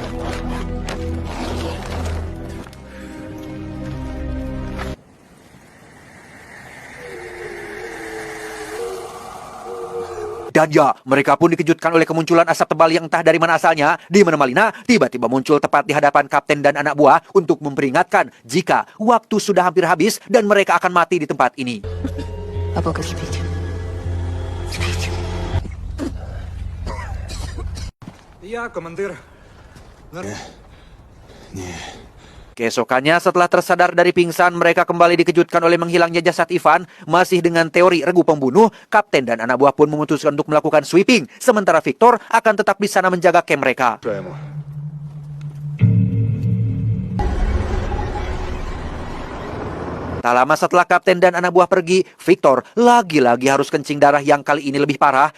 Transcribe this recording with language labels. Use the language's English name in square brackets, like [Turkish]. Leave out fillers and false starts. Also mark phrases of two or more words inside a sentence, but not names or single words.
[Indonesian] Dan ya, mereka pun dikejutkan oleh kemunculan asap tebal yang entah dari mana asalnya, di mana Malina tiba-tiba muncul tepat di hadapan kapten dan anak buah untuk memperingatkan jika waktu sudah hampir habis dan mereka akan mati di tempat ini. [Russian] Папа, спите. Спите. Я командир. [Indonesian] Keesokannya setelah tersadar dari pingsan, mereka kembali dikejutkan oleh menghilangnya jasad Ivan. Masih dengan teori regu pembunuh, kapten dan anak buah pun memutuskan untuk melakukan sweeping. Sementara Victor akan tetap di sana menjaga camp mereka. Tak lama setelah kapten dan anak buah pergi, Victor lagi-lagi harus kencing darah yang kali ini lebih parah.